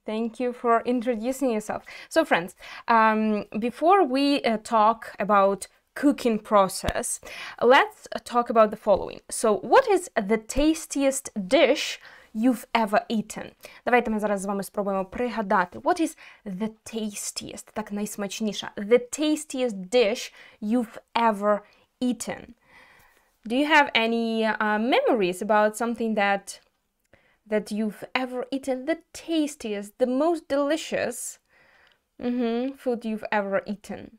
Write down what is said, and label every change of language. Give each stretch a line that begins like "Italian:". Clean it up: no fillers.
English: Thank you for introducing yourself. So friends, before we talk about cooking process, let's talk about the following. So what is the tastiest dish you've ever eaten?
Ukrainian: Давайте ми зараз з вами спробуємо пригадати.
English: What is the tastiest,
Ukrainian: так найсмачніша,
English: the tastiest dish you've ever eaten? Do you have any memories about something that you've ever eaten, the tastiest, the most delicious food you've ever eaten?